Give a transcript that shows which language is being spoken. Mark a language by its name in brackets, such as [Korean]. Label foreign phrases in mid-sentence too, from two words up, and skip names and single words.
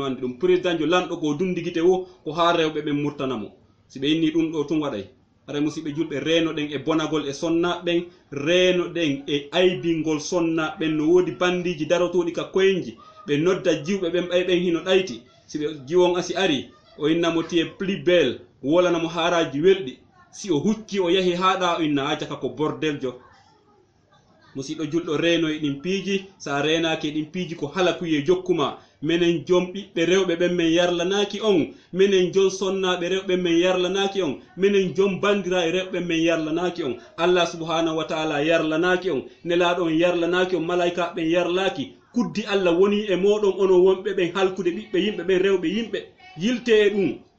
[Fula] andi ɗum président jo lanɗo ko dundigite wo ko ha rewɓe ɓen murtanamo si ɓe inni ɗum ɗo tun waɗay aɗa musidɓe julɓe reeno ɗen e bonagol e sonnaɓen reeno ɗen e aybingol sonnaɓen no woodi bandiji darotoɗi ka koynji ɓe nodda jiwɓe ɓen ɓay ɓen hino ɗayti si ɓe jiwon asi ari o innamo tie [French] plus belle [Fula] wolanamo haaraji welɗi si o hucci o yahi haɗa o inna ajaka ko bordeljo musidɗo julɗo reeno e ɗin piiji sa renaki e ɗin piiji ko halakuye jokkuma minen jom ɓiɓɓe rewɓe ɓen men yarlanaki on minen jon sonnaɓe rewɓe men yarlanaki on minen jom bandira e rewɓe men yarlanaki on [Arabic] الله سبحانه وتعالى [Fula] yarlanaki on nelaɗo on yarlanaki on malaika ɓen yarlaki kuddi Allah woni e moɗon onon wonɓe ɓen halkude ɓiɓɓe yimɓe ɓen rewɓe yimɓe yilte e ɗum